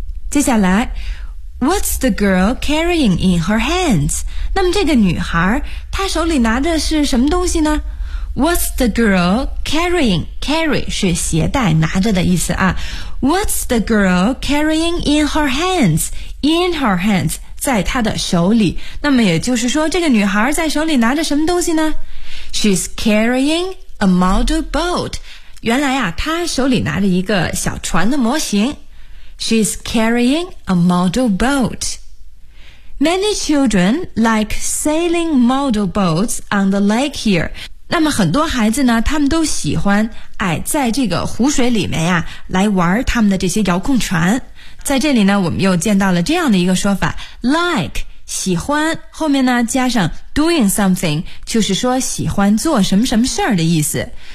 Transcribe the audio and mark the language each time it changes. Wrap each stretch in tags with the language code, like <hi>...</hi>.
<zh>接下来，</zh> <en>What's the girl carrying in her hands?</en> <zh>那么这个女孩她手里拿的是什么东西呢？</zh> <en>What's the girl carrying? Carry</en> <zh>是携带拿着的意思啊。</zh> <en>What's the girl carrying in her hands? In her hands</en> <zh>在她的手里。那么也就是说这个女孩在手里拿着什么东西呢？</zh> <en>She's carrying a model boat.</en> <zh>原来啊她手里拿着一个小船的模型。</zh> <en>She's carrying a model boat. Many children like sailing model boats on the lake here.</en> <zh>那么很多孩子呢，他们都喜欢哎，在这个湖水里面呀，来玩他们的这些遥控船。在这里呢，我们又见到了这样的一个说法 ，like 喜欢后面呢加上 doing something， 就是说喜欢做什么什么事儿的意思。</zh>